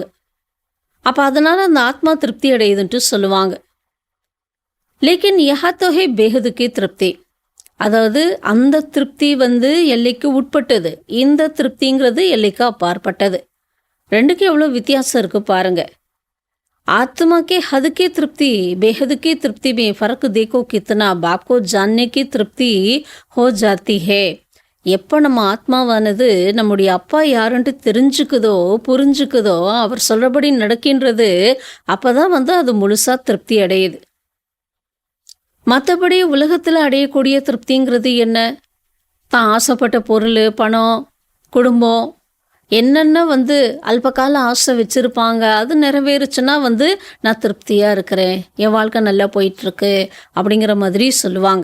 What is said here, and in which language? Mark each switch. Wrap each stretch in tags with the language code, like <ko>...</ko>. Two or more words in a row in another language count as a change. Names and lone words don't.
<ta>அப்போ அதனால் அந்த ஆத்மா திருப்தி அடையுதுன்ட்டு சொல்லுவாங்க.</ta> <hi>लेकिन यहाँ तो है बेहद की तृप्ति.</hi> <ta>அதாவது அந்த திருப்தி வந்து எல்லைக்கு உட்பட்டது, இந்த திருப்திங்கிறது எல்லைக்கு அப்பாற்பட்டது. ரெண்டுக்கு எவ்வளோ வித்தியாசம் இருக்குது பாருங்க.</ta> <hi>आत्मा के हद की तृप्ति बेहद की तृप्ति में फर्क देखो कितना बाप को जानने की तृप्ति हो जाती है.</hi> <ta>எப்போ நம்ம ஆத்மாவானது நம்முடைய அப்பா யாருன்ட்டு தெரிஞ்சுக்குதோ புரிஞ்சுக்குதோ அவர் சொல்கிறபடி நடக்கின்றது, அப்போ தான் வந்து அது முழுசாக திருப்தி அடையுது. மற்றபடி உலகத்தில் அடையக்கூடிய திருப்திங்கிறது என்ன, தான் ஆசைப்பட்ட பொருள், பணம், குடும்பம், என்னென்ன வந்து அல்பகால ஆசை வச்சுருப்பாங்க, அது நிறைவேறுச்சுன்னா வந்து நான் திருப்தியாக இருக்கிறேன், என் வாழ்க்கை நல்லா போயிட்டுருக்கு அப்படிங்கிற மாதிரி சொல்லுவாங்க.</ta>